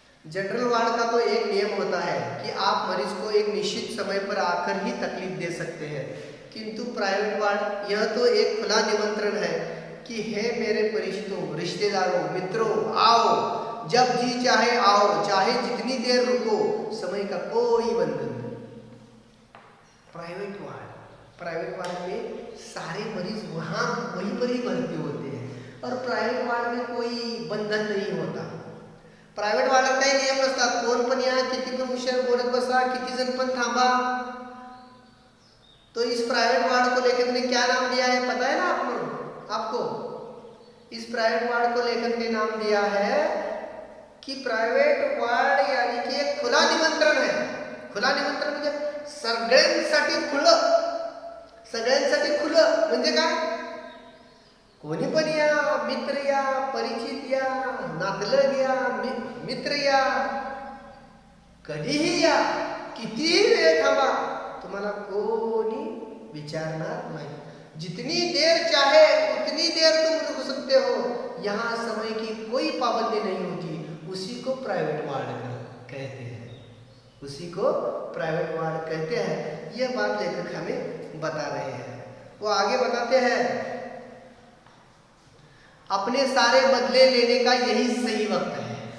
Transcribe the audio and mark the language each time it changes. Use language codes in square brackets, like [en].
[hi] General ward का तो एक नियम होता है कि आप मरीज को एक निश्चित समय पर आकर ही तकलीफ दे सकते हैं, किंतु प्राइवेट वार्ड यह तो एक खुला निमंत्रण है कि हे मेरे परिचितों, रिश्तेदारों, मित्रों, आओ, जब जी चाहे आओ, चाहे जितनी देर रुको, समय का कोई बंधन नहीं। प्राइवेट वार्ड में सारे मरीज वहीं पर ही भर्ती होते हैं और प्रायव्हेट वार्ड में कोई बंधन नहीं होता। [mr] प्रायव्हेट वार्डात काही नियम नसतात, कोण पण या, किती पण उशीर बोलत बसा, किती जण पण थांबा। तो इस प्राइवेट वार्ड को लेखक ने क्या नाम दिया है पता है ना आपको? इस प्राइवेट वार्ड को लेखक ने नाम दिया है कि प्राइवेट वार्ड यानी कि एक खुला निमंत्रण है। खुला निमंत्रण म्हणजे सगळ्यांसाठी खुलं म्हणजे काय? कोणी पण या, मित्र या, परिचित या, नातलग या, मित्र या, कधीही या, कितीही वेळ थांबा, तुम्हाला कोणी विचारणार नाही। [hi] जितनी देर चाहे उतनी देर तुम रुक सकते हो, यहाँ समय की कोई पाबंदी नहीं होती। उसी को प्राइवेट वार्ड कहते हैं, उसी को प्राइवेट वार्ड कहते हैं। यह बात लेखक हमें बता रहे हैं। वो आगे बताते हैं अपने सारे बदले लेने का यही सही वक्त है।